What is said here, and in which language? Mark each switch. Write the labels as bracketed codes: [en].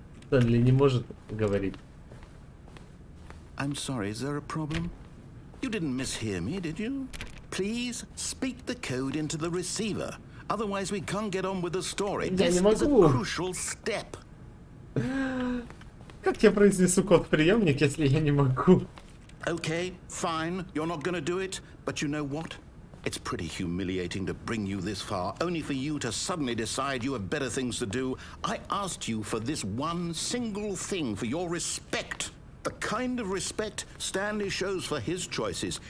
[ru] Стэнли не может говорить. [en] I'm sorry, is there a problem? You didn't mishear me, did you? Please speak the code into the receiver. Otherwise we can't get on with the story. [ru] Я не [en] This is a [ru] могу. [en] crucial step. [ru] Как я произнесу код в приемник, если я не могу? [en] Okay, fine, you're not gonna do it, but you know what? It's pretty humiliating to bring you this far, only for you to suddenly decide you have better things to do. I asked you for this one single thing, for your respect. The kind of respect Stanley shows for his choices.